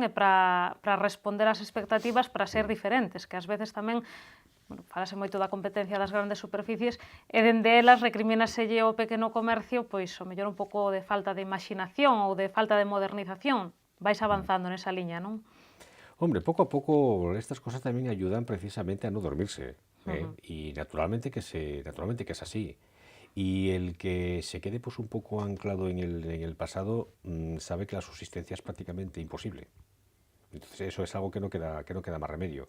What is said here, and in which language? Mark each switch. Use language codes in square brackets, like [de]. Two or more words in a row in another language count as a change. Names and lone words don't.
[gl] E para responder ás expectativas, para ser diferentes, que ás veces tamén, bueno, falase moito da competencia das grandes superficies e dende elas recrimínaselle ao pequeno comercio pois o mellor un pouco de falta de imaginación ou de falta de modernización. Vais avanzando nesa liña, non? [es] Hombre, poco a poco estas cosas también ayudan precisamente a no dormirse, ¿eh? Y naturalmente que es así. Y el que se quede pues un poco anclado en el pasado sabe que la subsistencia es prácticamente imposible. Entonces eso es algo que no queda más remedio.